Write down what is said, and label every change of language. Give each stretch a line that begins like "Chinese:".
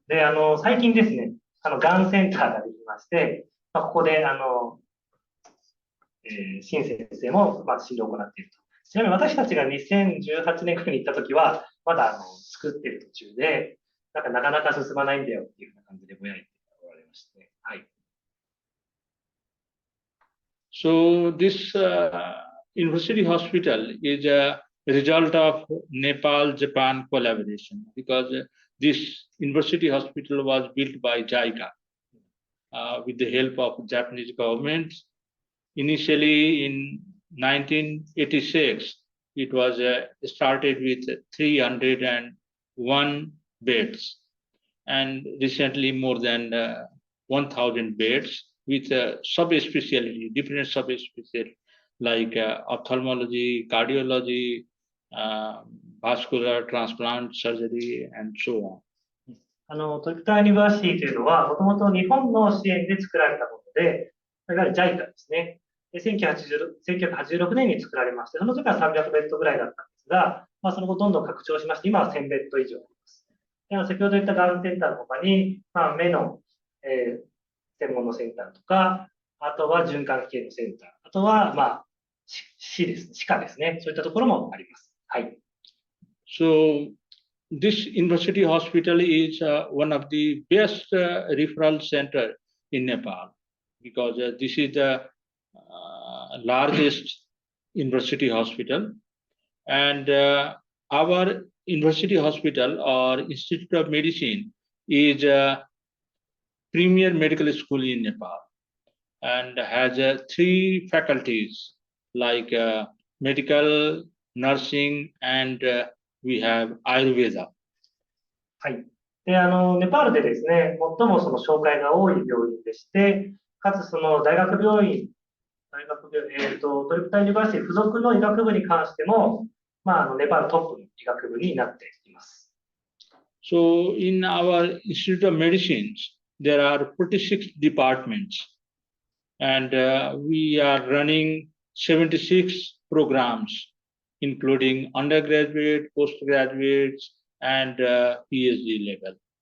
Japanese: で、最近ですね、がんセンターができまして、ここで、新先生も、治療を行っていると。ちなみに私たちが2018年くらいに行ったときは、まだ、作っている途中で、なかなか進まないんだよっていうふうな感じでぼやいておられまして、はい。
English: So this university hospital is a result of Nepal-Japan collaboration, because this university hospital was built by JICA with the help of Japanese government, Initially in 1986, it was started with 301 beds, and recently more than 1,000 beds with sub-specialty, different sub-specialty like ophthalmology, cardiology, vascular transplant surgery, and so on.
Japanese: トリプタンユニバーシティというのは、もともと日本の支援で作られたもので、いわゆる JICA ですね。で1986年に作られまして、その時は300ベッドぐらいだったんですが、その後どんどん拡張しまして、今は1000ベッド以上あります。先ほど言ったがんセンターの他に、目の、専門のセンターとか、あとは循環器系のセンター、あとは、歯ですね、歯科ですね。そういったところもあります。はい。
English: So, this university hospital is one of the best referral center in Nepal because this is the largest university hospital, and our university hospital or Institute of Medicine is a premier medical school in Nepal and has 3 faculties like medical, nursing, and we have Ayurveda.
Japanese: はい。で、ネパールでですね、最もその紹介が多い病院でして、かつその大学病院、トリプタンユニバーシティ付属の医学部に関しても、ネパールトップの医学部になっています。
English: So, in our Institute of Medicine, there are 46 departments, and we are running 76 programs, including undergraduate, postgraduates, and PhD level.